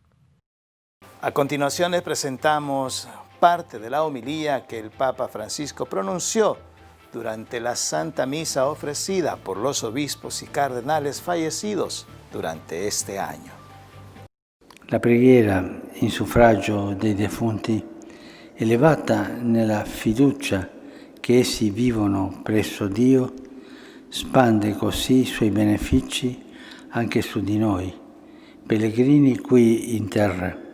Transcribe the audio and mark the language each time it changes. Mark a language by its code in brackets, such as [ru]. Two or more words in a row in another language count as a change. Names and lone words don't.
[es] A continuación les presentamos parte de la homilía que el Papa Francisco pronunció durante la Santa Misa ofrecida por los obispos y cardenales fallecidos durante este año. [it] La preghiera in suffragio dei defunti, elevata nella fiducia che essi vivono presso Dio, spande così i suoi benefici anche su di noi, pellegrini qui in terra.